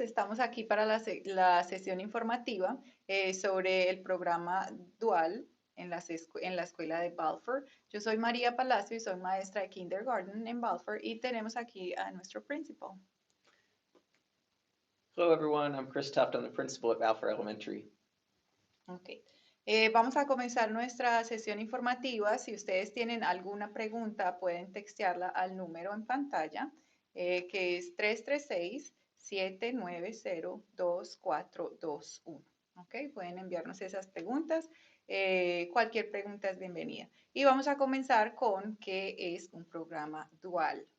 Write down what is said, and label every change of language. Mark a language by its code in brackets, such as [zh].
[es] Estamos aquí para la sesión informativa sobre el programa dual en la escuela de Balfour. Yo soy María Palacio y soy maestra de kindergarten en Balfour y tenemos aquí a nuestro principal. [en] Hello everyone, I'm Chris Tuft. I'm the principal at Balfour Elementary. Ok. [es] Vamos a comenzar nuestra sesión informativa. Si ustedes tienen alguna pregunta, pueden textearla al número en pantalla, que es 336-790-2421. Ok, pueden enviarnos esas preguntas. Cualquier pregunta es bienvenida. Y vamos a comenzar con qué es un programa dual.